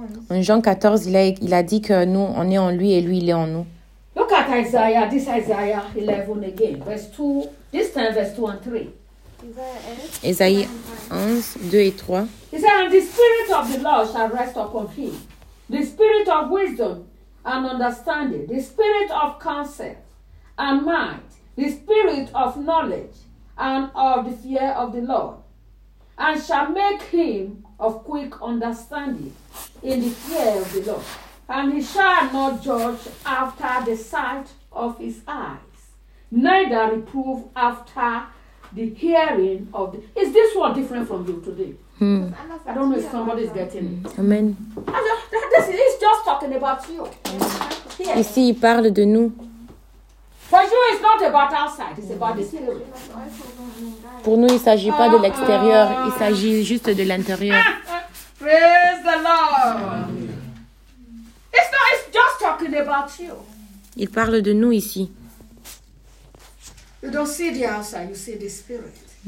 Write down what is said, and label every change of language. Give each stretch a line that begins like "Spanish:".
French: En Jean 14, il a dit que nous, on est en lui et lui, il est en nous.
English: Look at Isaiah, this Isaiah 11 again. Verse 2, this time verse 2 and 3.
French: Isaiah 11, 2 et 3.
English: He said, and the spirit of the Lord shall rest upon him. The spirit of wisdom and understanding. The spirit of counsel and might. The spirit of knowledge and of the fear of the Lord, and shall make him of quick understanding in the fear of the Lord. And he shall not judge after the sight of his eyes, neither reprove after the hearing of the... Is this one different from you today? Hmm. I don't know if somebody is getting it. Amen. He's just talking about you.
French: Yes. Ici, il parle de nous.
English: For you, it's not about outside. It's about the spirit.
French: Pour nous, il ne s'agit pas de l'extérieur. Il s'agit juste de l'intérieur.
English: Praise the Lord. It's just talking about you.
French: Il parle de nous ici.
English: You don't see the outside, you see the spirit.